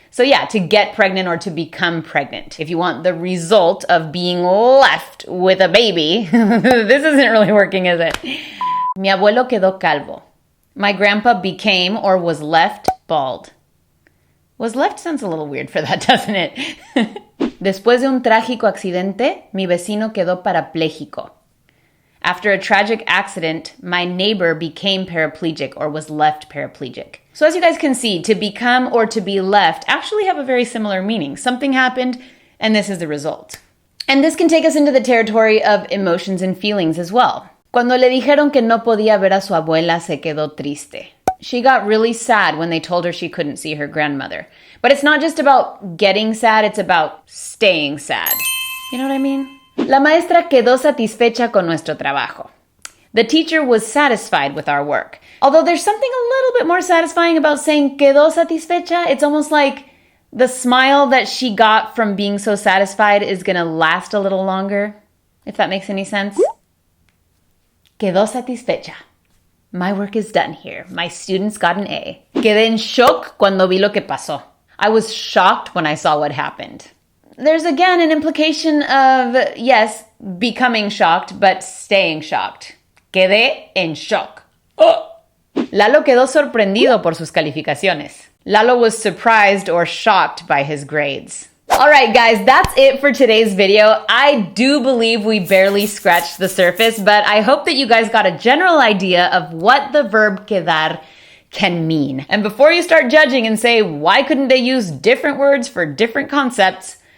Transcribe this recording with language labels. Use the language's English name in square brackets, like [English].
[English] So yeah, to get pregnant or to become pregnant. If you want the result of being left with a baby, this isn't really working, is it? [Spanish] Mi abuelo quedó calvo. [English] My grandpa became or was left bald. Was left sounds a little weird for that, doesn't it? [Spanish] Después de un trágico accidente, mi vecino quedó parapléjico. [English] After a tragic accident, my neighbor became paraplegic or was left paraplegic. So as you guys can see, to become or to be left actually have a very similar meaning. Something happened, and this is the result. And this can take us into the territory of emotions and feelings as well. [Spanish] Cuando le dijeron que no podía ver a su abuela, se quedó triste. [English] She got really sad when they told her she couldn't see her grandmother. But it's not just about getting sad, it's about staying sad. You know what I mean? [Spanish] La maestra quedó satisfecha con nuestro trabajo. [English] The teacher was satisfied with our work. Although there's something a little bit more satisfying about saying [Spanish] quedó satisfecha. [English] It's almost like the smile that she got from being so satisfied is going to last a little longer, if that makes any sense. [Spanish] Quedó satisfecha. [English] My work is done here. My students got an A. [Spanish] Quedé en shock cuando vi lo que pasó. [English] I was shocked when I saw what happened. There's again an implication of, yes, becoming shocked, but staying shocked. [Spanish] Quedé en shock. Oh. Lalo quedó sorprendido por sus calificaciones. [English] Lalo was surprised or shocked by his grades. All right, guys, that's it for today's video. I do believe we barely scratched the surface, but I hope that you guys got a general idea of what the verb quedar can mean. And before you start judging and say, why couldn't they use different words for different concepts?